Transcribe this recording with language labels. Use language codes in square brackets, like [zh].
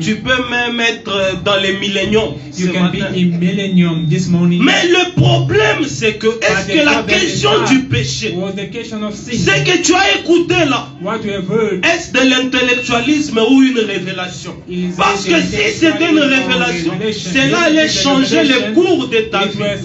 [fr] Tu peux même être dans les milléniums. [en] You can be in millennium this morning. [fr] Mais le problème, c'est que, est-ce que la question du péché, c'est que tu as écouté là, est-ce de l'intellectualisme ou une révélation? Parce que si c'était une révélation, cela allait changer le cours de ta vie.